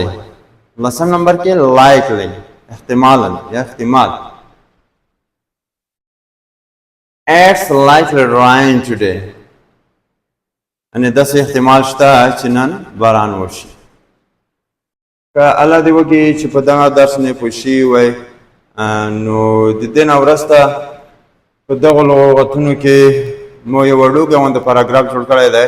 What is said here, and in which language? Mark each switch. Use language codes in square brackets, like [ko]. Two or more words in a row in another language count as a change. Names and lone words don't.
[ps] لسم نمبر کې likely احتمالاً یا احتمال. [en] It's likely rain today. [ps] یعنې داسې احتمال شته چې نن باران وشي. که الله دې وکړي چې په دغه درس نه پوه شوي وئ نو د دې نه وروسته په دغو لغتونو کې مو یو وړوکی غونډه پاراګراف جوړ کړی دی.